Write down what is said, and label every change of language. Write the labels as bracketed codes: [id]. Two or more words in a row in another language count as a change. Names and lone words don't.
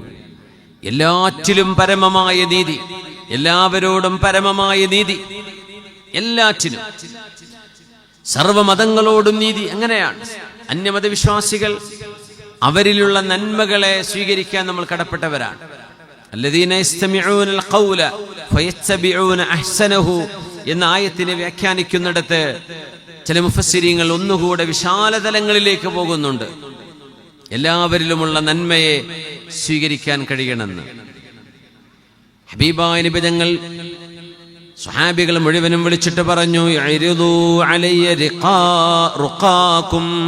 [ml] എല്ലാറ്റിലും പരമമായ നീതി, എല്ലാവരോടും പരമമായ നീതി, എല്ലാറ്റിനും സർവമതങ്ങളോടും നീതി. അങ്ങനെയാണ് അന്യമതവിശ്വാസികൾ, അവരിലുള്ള നന്മകളെ സ്വീകരിക്കാൻ നമ്മൾ കടപ്പെട്ടവരാണ്. [ar] الذين يستمعون القول فيتبعون احسنه [ml] എന്ന ആയത്തിനെ വ്യാഖ്യാനിക്കുന്നിടത്ത് ചില മുഫസ്സിരീങ്ങൾ ഒന്നുകൂടെ വിശാലതലങ്ങളിലേക്ക് പോകുന്നുണ്ട്. എല്ലാവരിലുമുള്ള നന്മയെ സ്വീകരിക്കാൻ കഴിയണമെന്ന്. ഹബീബായ നബി തങ്ങൾ സ്വഹാബികൾ മുഴുവനും വിളിച്ചിട്ട് പറഞ്ഞു, [ar] اعرضوا علي رقاكم.